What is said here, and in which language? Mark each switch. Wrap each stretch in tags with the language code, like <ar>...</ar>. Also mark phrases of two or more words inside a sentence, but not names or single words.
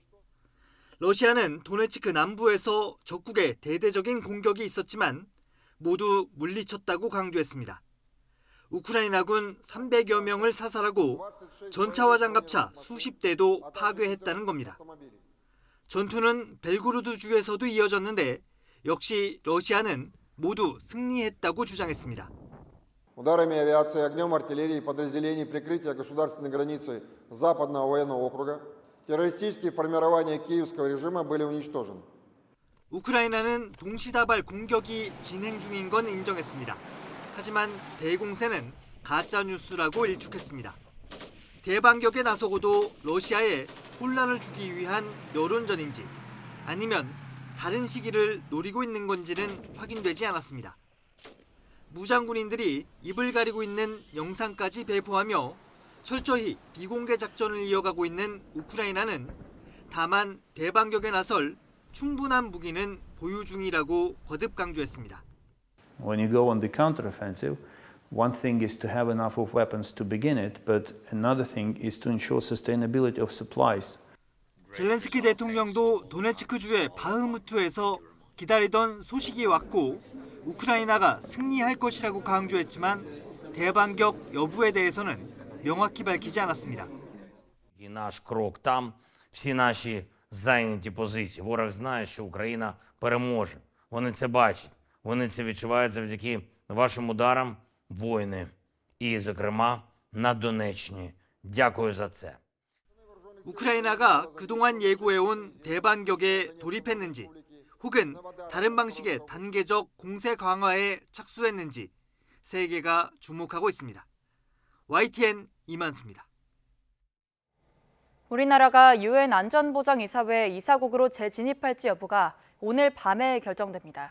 <ko>러시아는 도네츠크 남부에서 적국의 대대적인 공격이 있었지만 모두 물리쳤다고 강조했습니다. 우크라이나군 300여 명을 사살하고 전차와 장갑차 수십 대도 파괴했다는 겁니다. 전투는 벨고로드주에서도 이어졌는데 역시 러시아는 모두 승리했다고 주장했습니다.</ko> <ru>Ударами авиации, огнем артиллерии подразделений прикрытия государственной границы Западного военного округа террористические формирования киевского режима были уничтожены.</ru> <ko>우크라이나는 동시다발 공격이 진행 중인 건 인정했습니다. 하지만 대공세는 가짜 뉴스라고 일축했습니다. 대반격에 나서고도 러시아에 혼란을 주기 위한 여론전인지 아니면 다른 시기를 노리고 있는 건지는 확인되지 않았습니다. 무장군인들이 입을 가리고 있는 영상까지 배포하며 철저히 비공개 작전을 이어가고 있는 우크라이나는 다만 대반격에 나설 충분한 무기는 보유 중이라고 거듭 강조했습니다.</ko> <en>When you go on the counteroffensive, one thing is to have enough of weapons to begin it, but another thing is to ensure sustainability of supplies.</en> <ko>젤렌스키 대통령도 도네츠크주의 바흐무트에서 기다리던 소식이 왔고 우크라이나가 승리할 것이라고 강조했지만 대반격 여부에 대해서는 명확히 밝히지 않았습니다.</ko> <uk>І наш крок там, всі наші зайняті позиції. Ворог знає, що Україна переможе. Вони це бачать. Вони це відчувають завдяки вашим ударам, воїни. І, зокрема, на Донеччині. Дякую за це.</uk> <ko>우크라이나가 그동안 예고해온 대반격에 돌입했는지 혹은 다른 방식의 단계적 공세 강화에 착수했는지 세계가 주목하고 있습니다. YTN 이만수입니다. 우리나라가 유엔 안전보장이사회 이사국으로 재진입할지 여부가 오늘 밤에 결정됩니다.</ko>